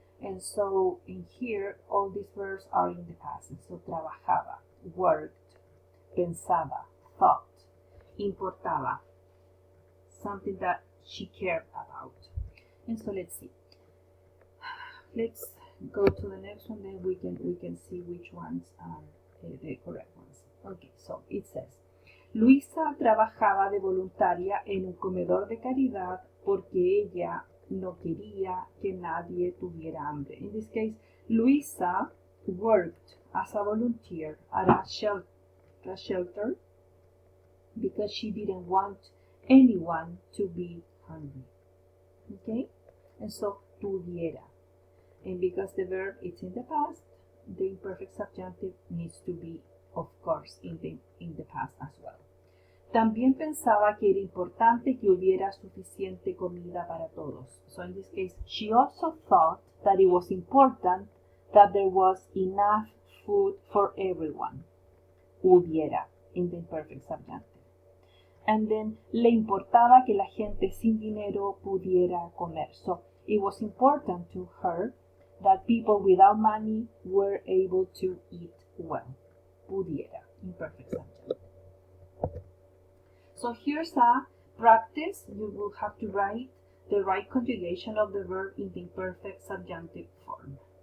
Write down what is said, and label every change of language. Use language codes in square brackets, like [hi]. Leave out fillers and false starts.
[en] And so in here, all these verbs are in the past. And so trabajaba, worked, pensaba, thought, importaba, something that she cared about. And so let's see. Let's go to the next one, then we can see which ones are the correct ones. Okay, so it says, [es] Luisa trabajaba de voluntaria en un comedor de caridad porque ella no quería que nadie tuviera hambre. [en] In this case, Luisa worked as a volunteer at a shelter because she didn't want anyone to be hungry. Okay, and so pudiera. And because the verb is in the past, the imperfect subjunctive needs to be, of course, in the past as well. [es] También pensaba que era importante que hubiera suficiente comida para todos. [en] So in this case, she also thought that it was important that there was enough food for everyone. Hubiera in the imperfect subjunctive. And then, [es] le importaba que la gente sin dinero pudiera comer. [en] So it was important to her that people without money were able to eat well. Pudiera, imperfect subjunctive. So here's a practice, you will have to write the right conjugation of the verb in the imperfect subjunctive form.